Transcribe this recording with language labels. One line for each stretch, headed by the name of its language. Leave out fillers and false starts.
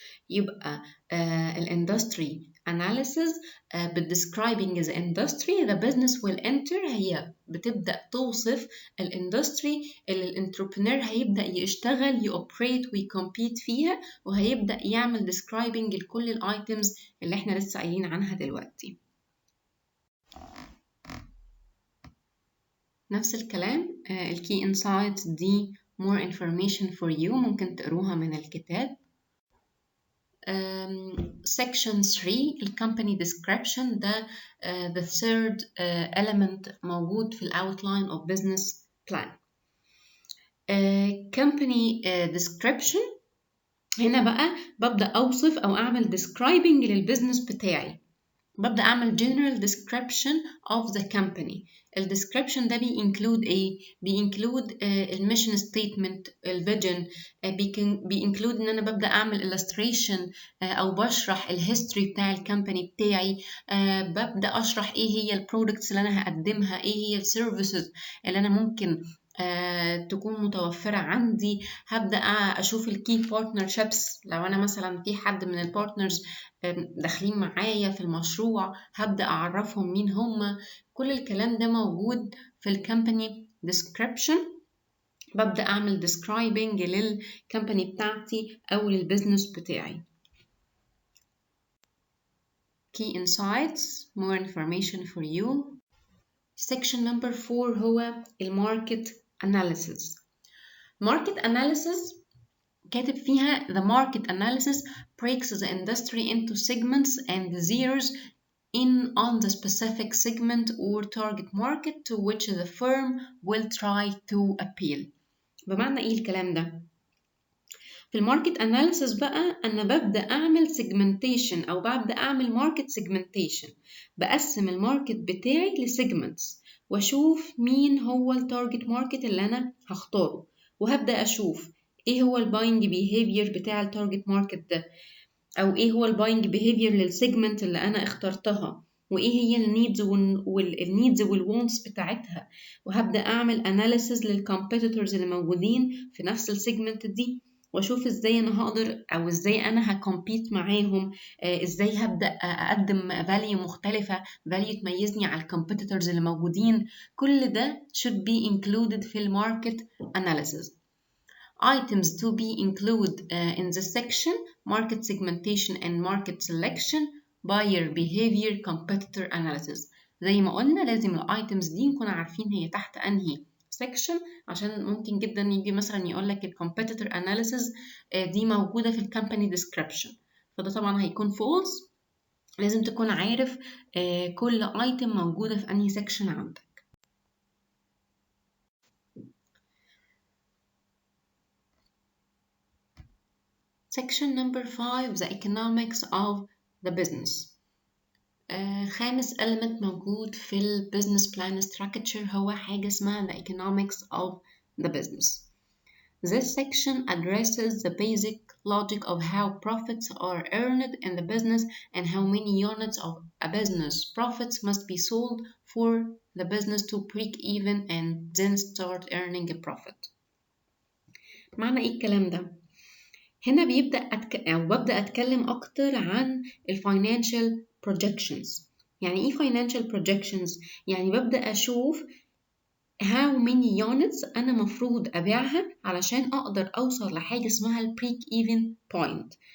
Arabic: يبقى الاندستري analysis
English: describing the industry the business will enter
Arabic: هي بتبدأ توصف الاندستري اللي الانتربرنور هيبدأ يشتغل يوبريت ويكمبيت فيها، وهيبدأ يعمل describing لكل الايتمز اللي احنا لسه قايلين عنها دلوقتي. نفس الكلام الكي انسايتس دي
English: more information for you
Arabic: ممكن تقروها من الكتاب.
English: section 3 company description
Arabic: ده
English: the third element
Arabic: موجود في
English: outline of business plan.
Arabic: company description هنا بقى ببدأ أوصف أو أعمل describing للبزنس بتاعي، ببدأ أعمل
English: general description of the company.
Arabic: ال description ده بيinclude إيه؟ بيinclude
English: mission statement،
Arabic: vision، بيinclude إن أنا ببدأ أعمل illustration أو بشرح history بتاع الكمباني بتاعي، ببدأ أشرح إيه هي البرودكتس اللي أنا هقدمها، إيه هي السيرفيسز اللي أنا ممكن تكون متوفرة عندي. هبدأ أشوف الكي بارتنرشيبس، لو أنا مثلا في حد من البارتنرز داخلين معايا في المشروع هبدأ أعرفهم مين هم. كل الكلام ده موجود في الكمباني description. ببدأ أعمل describing للكمباني بتاعتي أو للبزنس بتاعي.
English: key insights more information for you. section number 4
Arabic: هو الماركت
English: analysis. market analysis
Arabic: كاتب فيها
English: the market analysis breaks the industry into segments and zeroes in on the specific segment or target market to which the firm will try to appeal.
Arabic: بمعنى ايه الكلام ده؟ في الماركت اناليسيس بقى انا ببدا اعمل سيجمنتيشن او ببدا اعمل ماركت سيجمنتيشن، بقسم الماركت بتاعي لسيجمنتس واشوف مين هو التارجت ماركت اللي انا هختاره، وهبدا اشوف ايه هو الباينج بيهيفير بتاع التارجت ماركت ده، او ايه هو الباينج بيهيفير للسيجمنت اللي انا اخترتها، وايه هي النيدز والوونتس بتاعتها، وهبدا اعمل اناليسز للكومبيتيتورز اللي موجودين في نفس السيجمنت دي، واشوف ازاي انا هقدر او ازاي انا هكمبيت معاهم، ازاي هبدا اقدم فاليو مختلفه، فاليو تميزني على الكومبيتيتورز اللي موجودين. كل ده
English: should be included
Arabic: في الماركت analysis.
English: Items to be included in this section: market segmentation and market selection, buyer behavior, competitor analysis.
Arabic: زي ما قلنا لازم الايتمز دي نكون عارفين هي تحت انهي section، عشان ممكن جدا يجي مثلا يقول لك الcompetitor analysis دي موجودة في الcompany description، فده طبعا هيكون false. لازم تكون عارف كل item موجودة في انهي section عندك.
English: Section number 5: the economics of the business.
Arabic: خامس
English: element
Arabic: موجود في ال
English: business plan structure
Arabic: هو حاجة اسمها
English: the economics of the business. This section addresses the basic logic of how profits are earned in the business and how many units of a business profits must be sold for the business to break even and then start earning a profit.
Arabic: معنى ايه الكلام ده؟ هنا ببدأ أتكلم أكتر عن financial projections. يعني إيه financial projections؟ يعني ببدأ أشوف
English: how many units
Arabic: أنا مفروض أبيعها علشان أقدر أوصل لحاجة اسمها
English: break even point.